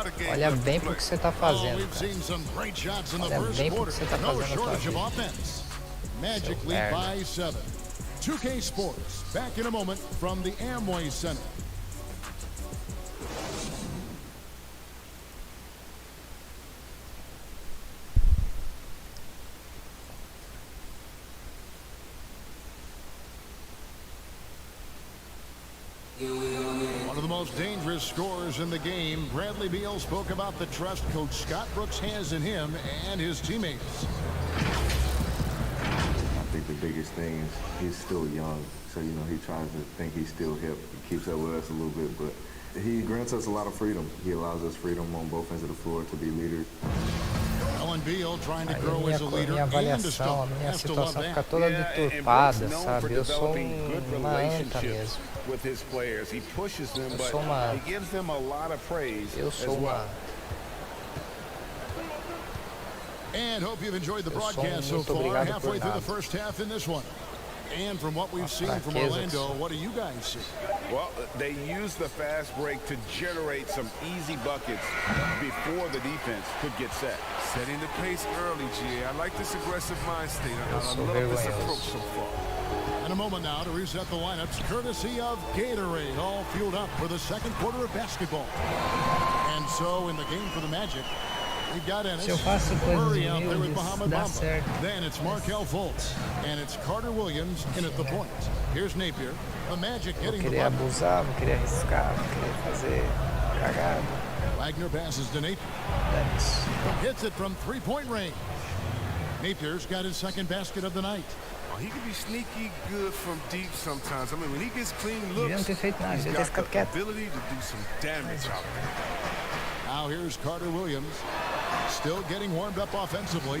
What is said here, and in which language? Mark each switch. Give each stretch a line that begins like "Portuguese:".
Portuguese: Olha bem pro que você tá fazendo, cara. Olha bem pro que você tá fazendo na tua vida.
English: Magic lead by 7. 2K Sports, back in a moment from the Amway Center. One of the most dangerous scorers in the game, Bradley Beal spoke about the trust Coach Scott Brooks has in him and his teammates. I think the biggest thing is he's still young, so you know he tries to think he's still hip. He keeps up with us a little bit, but he grants us a lot of freedom. He allows us freedom on both ends of the floor to be leaders.
Portuguese: Minha avaliação, a minha situação fica toda deturpada, sabe? Eu sou uma anta mesmo. Eu sou uma
English: And hope you've enjoyed the broadcast so far, halfway through the first half in this one. And from what we've seen from Orlando, what do you guys see? Well, they use the fast break to generate some easy buckets before the defense could get set. Setting the pace early, GA. I like this aggressive mind state. I love this approach so far. And a moment now to reset the lineups, courtesy of Gatorade, all fueled up for the second quarter of basketball. And so in the game for the Magic, we've got Ennis, Murray out there with Mohamed Bamba. Then it's Markelle Fultz, and it's Carter Williams in at the point. Here's Napier. The Magic getting the ball.
Portuguese: Abusar, não queria arriscar, não queria fazer cagada.
English: Wagner passes to Napier. Hits it from three-point range. Napier's got his second basket of the night. Oh, he can be sneaky good from deep sometimes. I mean, when he gets clean looks, he's got the ability to do some damage out there. Now here's Carter Williams. Still getting warmed up offensively.